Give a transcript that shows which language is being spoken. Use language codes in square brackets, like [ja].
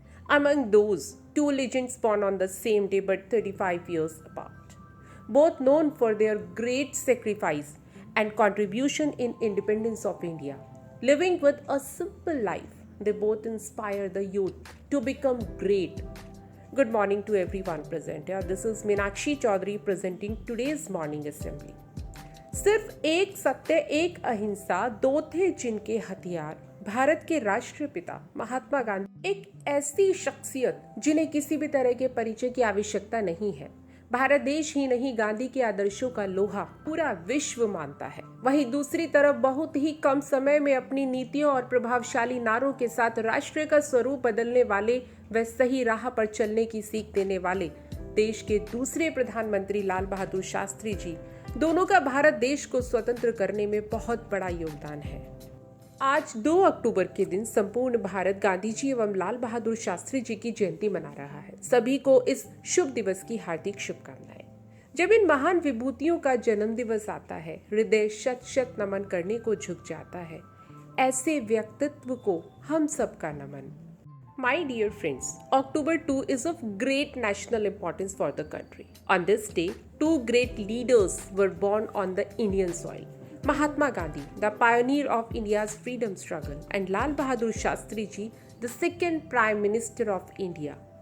[en] Among those, two legends born on the same day but 35 years apart, both known for their great sacrifice and contribution in independence of India. Living with a simple life, they both inspire the youth to become great. Good morning to everyone present. This is Meenakshi Chaudhary presenting today's morning assembly. [hi] सिर्फ एक सत्य, एक अहिंसा, दो थे जिनके हथियार। भारत के राष्ट्रपिता महात्मा गांधी एक ऐसी शख्सियत जिन्हें किसी भी तरह के परिचय की आवश्यकता नहीं है। भारत देश ही नहीं, गांधी के आदर्शों का लोहा पूरा विश्व मानता है। वहीं दूसरी तरफ बहुत ही कम समय में अपनी नीतियों और प्रभावशाली नारों के साथ राष्ट्र का स्वरूप बदलने वाले व सही राह पर चलने की सीख देने वाले देश के दूसरे प्रधानमंत्री लाल बहादुर शास्त्री जी, दोनों का भारत देश को स्वतंत्र करने में बहुत बड़ा योगदान है। आज 2 अक्टूबर के दिन संपूर्ण भारत गांधी जी एवं लाल बहादुर शास्त्री जी की जयंती मना रहा है। सभी को इस शुभ दिवस की हार्दिक शुभकामनाएं। जब इन महान विभूतियों का जन्म दिवस आता है, हृदय शत शत नमन करने को झुक जाता है। ऐसे व्यक्तित्व को हम सबका नमन। [en] My dear friends, October 2 is of great national importance for the country. On this day, two great leaders were born on the Indian soil. Mahatma Gandhi, the pioneer of India's freedom struggle, and Lal Bahadur Shastri Ji, the second Prime Minister of India.